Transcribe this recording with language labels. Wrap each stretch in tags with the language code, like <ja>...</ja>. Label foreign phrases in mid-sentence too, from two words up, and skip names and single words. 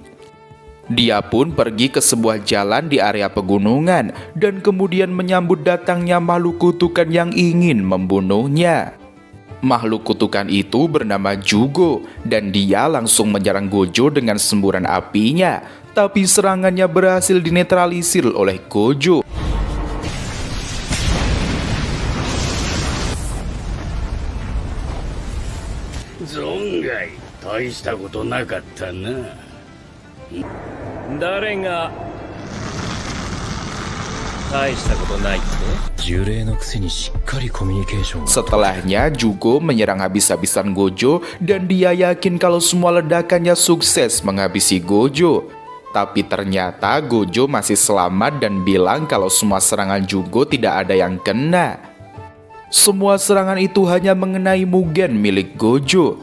<id>Dia pun pergi ke sebuah jalan di area pegunungan dan kemudian menyambut datangnya makhluk kutukan yang ingin membunuhnya. Makhluk kutukan itu bernama Jugo dan dia langsung menyerang Gojo dengan semburan apinya, tapi serangannya berhasil dinetralisir oleh Gojo.</id> <ja>Zongai, 大したことなかったな。誰が大したことないって？呪霊のくせにしっかりコミュニケーション。</ja> <id>Setelahnya Jugo menyerang habis-habisan Gojo dan dia yakin kalau semua ledakannya sukses menghabisi Gojo. Tapi ternyata Gojo masih selamat dan bilang kalau semua serangan Jugo tidak ada yang kena. Semua serangan itu hanya mengenai Mugen milik Gojo.</id>